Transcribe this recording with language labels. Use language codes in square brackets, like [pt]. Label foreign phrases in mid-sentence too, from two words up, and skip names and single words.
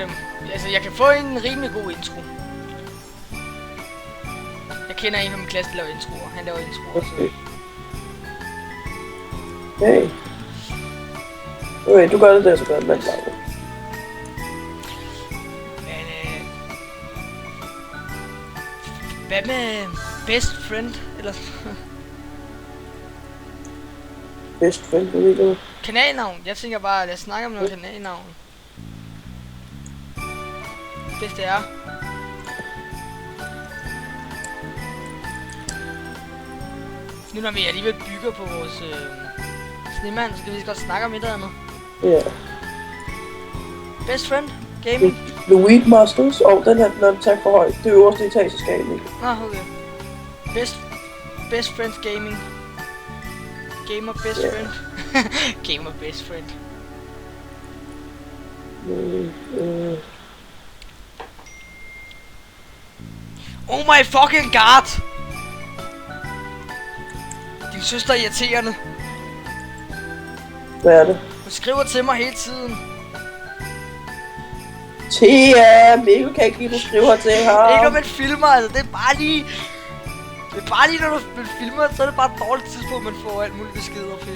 [da] altså, jeg kan få en rimelig god intro. Jeg kender en fra min klasse, der laver introer. Han laver introer, Okay. Hey. Okay, du gør det der, så gør jeg det med dig. Men, hvad med [en] best friend, [da] eller... [en] Best friend, [da] du ved det. kanalnavn? Jeg tænker bare, lad os snakke om noget kanalnavn. Hvis det er. Nu når vi alligevel bygger på vores snemand, så kan vi godt snakke om et eller andet. Ja. [en] Best friend gaming. The Weedmasters. [da] Den her, den er taget for højt. Det øverste etageskab, ikke? Nå, [en] okay. Best friend gaming. Gamer best friend. Gamer best friend. Oh my fucking god! [da] Din søster er irriterende. Hvad er det? Hun skriver til mig hele tiden. Thea, Mikkel kan ikke lide, du skriver til ham. Ikke når man filmer, altså det er bare lige... Det er bare lige når man filmer, så er det bare et dårligt tidspunkt, man får alt muligt besked og pis.